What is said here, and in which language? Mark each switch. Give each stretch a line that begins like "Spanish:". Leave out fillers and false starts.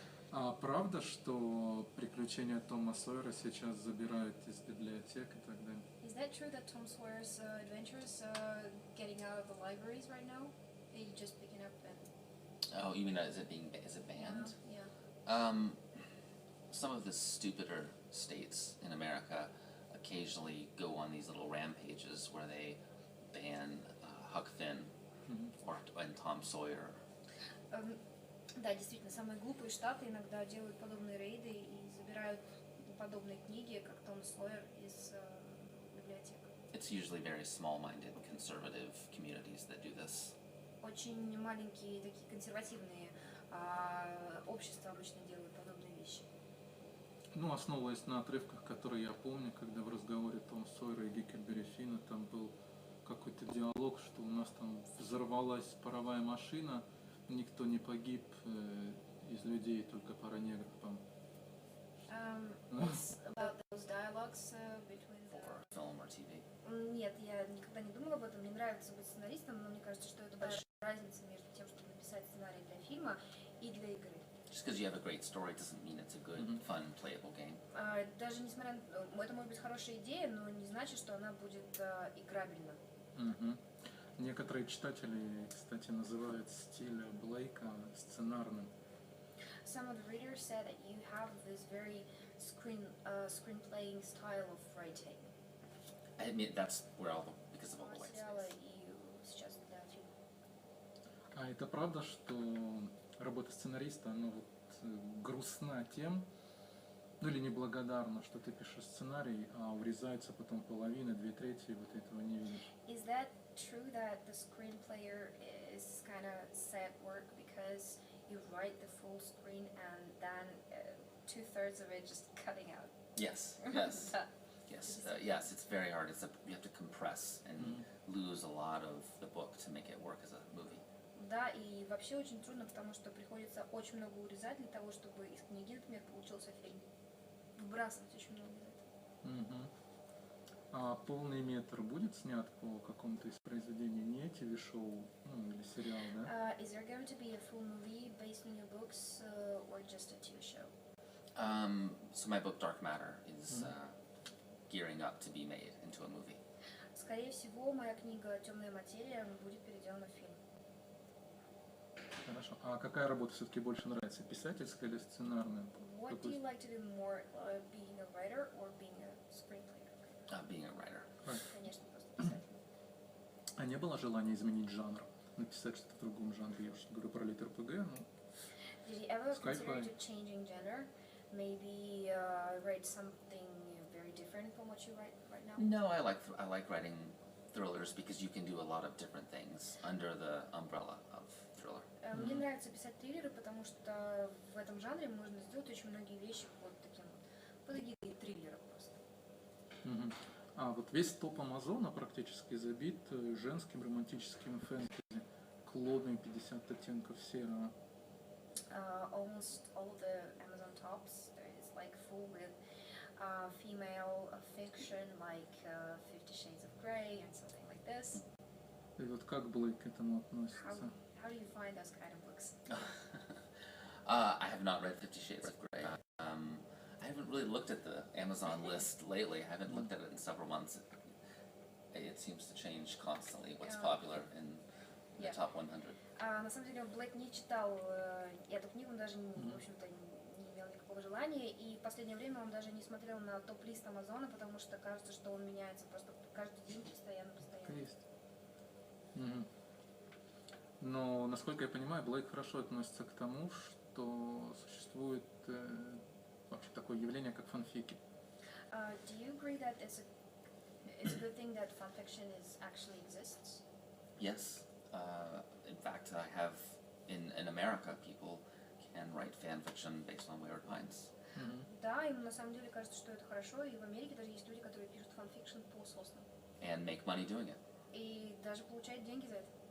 Russian: А правда, что приключения Тома Сойера сейчас забирают из библиотек и так далее?
English: Is that true that Tom Sawyer's adventures getting out of the libraries right now? Are you just picking up and... Oh, you mean is it banned? Yeah. Some of the stupider states in America occasionally go on these little rampages where they ban Huck Finn and Tom Sawyer.
Russian: Да, действительно, самые глупые штаты иногда делают подобные рейды и забирают подобные книги, как Том Сойер, из библиотек.
English: It's usually very small-minded, conservative communities that do this.
Russian: Очень маленькие, такие консервативные общества обычно делают подобные вещи. Ну, основываясь на отрывках, которые я помню, когда в разговоре Том Сойера и Гикльберри Финна там был какой-то диалог, что у нас там взорвалась паровая машина, никто не погиб из людей, только пара негров, по-моему.
English: It's about those dialogues between the... For film or TV.
Russian: Нет, я никогда не думала об этом. Мне нравится быть сценаристом, но мне кажется, что это большая разница между тем, чтобы написать сценарий для фильма и для игры.
English: Just because you have a great story doesn't mean it's a good, fun, playable game.
Russian: Даже несмотря на... Это может быть хорошая идея, но не значит, что она будет играбельна. Некоторые читатели, кстати, называют стиль Блейка сценарным.
English: Some of the readers said that you have this very screenplaying style of writing. I mean, that's where because of all the white
Russian: Сериала
English: space.
Russian: и сейчас для фильма. А это правда, что работа сценариста, она вот грустна тем, ну или неблагодарна, что ты пишешь сценарий, а урезается потом половина, 2/3, и вот этого не видишь.
English: Is that true that the screenplayer is kind of sad work because you write the full screen and then 2/3 of it just cutting out? Yes, yes, yes, yes. It's very hard. You have to compress and lose a lot of the book to make it work as a movie.
Russian: Да, и вообще очень трудно, потому что приходится очень много урезать для того, чтобы из книги, например, получился фильм. Выбрасывать очень много из этого. А полный метр будет снят по какому-то из произведений, не ТВ-шоу, ну или сериал, да?
English: Is there going to be a full movie based on your books or just a TV show? So my book Dark Matter is gearing up to be made into a movie.
Russian: Скорее всего, моя книга «Темная материя» будет переделана в фильм. Хорошо. А какая работа все-таки больше нравится, писательская или сценарная?
English: What do you like to do more, being a writer or being a screenplayer? Being a writer.
Russian: Конечно, просто писатель. А не было желания изменить жанр? Написать что-то в другом жанре? Я уж говорю про литр-ПГ, ну...
English: Did you ever Sci-fi. consider to changing genre? Maybe write something very different from what you write right now? No, I like writing thrillers because you can do a lot of different things under the umbrella of thriller.
Russian: Мне нравится писать триллеры, потому что в этом жанре можно сделать очень многие вещи под таким вот, под эгидой триллера просто. А, вот весь топ Амазона практически забит женским романтическим фэнтези. Клодные 50 оттенков серого.
English: Almost all the Amazon tops is like full with female fiction, like 50 Shades of Grey and something like this.
Russian: И вот как Блейк к этому относится?
English: How do you find those kind of books? I have not read 50 Shades of Grey. I haven't really looked at the Amazon list lately. I haven't looked at it in several months. It seems to change constantly what's popular in the top 100.
Russian: На самом деле Блэк не читал эту книгу, он даже, в общем-то, не имел никакого желания, и в последнее время он даже не смотрел на топ-лист Амазона, потому что кажется, что он меняется просто каждый день, постоянно. Есть. Но, насколько я понимаю, Блейк хорошо относится к тому, что существует вообще такое явление, как фанфики.
English: Do you agree that it's a good thing that fanfiction actually exists? Yes. In fact, I have in America people can write fan fiction based on Weird Pines.
Russian: Да, им на самом деле кажется, что это хорошо, и в Америке даже есть люди, которые пишут фанфикшн по соснам.
English: And make money doing it.
Russian: И даже получают деньги за это.